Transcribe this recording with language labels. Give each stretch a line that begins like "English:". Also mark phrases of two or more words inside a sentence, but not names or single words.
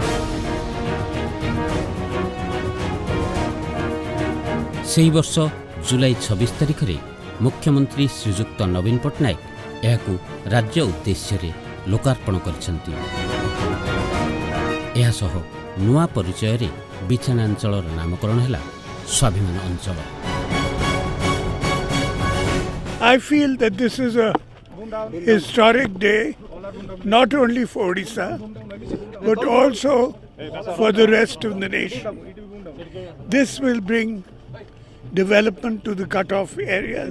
Odia: ସେହି ବର୍ଷ ଜୁଲାଇ 26 ତାରିଖରେ ମୁଖ୍ୟମନ୍ତ୍ରୀ ଶ୍ରୀଯୁକ୍ତ ନବୀନ ପଟ୍ଟନାୟକ ଏହାକୁ ରାଜ୍ୟ ଉଦ୍ଦେଶ୍ୟରେ ଲୋକାର୍ପଣ କରିଛନ୍ତି। ଏହାସହ ନୂଆ ପରିଚୟରେ ବିଛାନାଞ୍ଚଳର ନାମକରଣ ହେଲା ସ୍ୱାଭିମାନ ଅଞ୍ଚଳ।
English: I feel that this is a historic day, not only for Odisha, but also for the rest of the nation. This will bring development to the cut-off areas.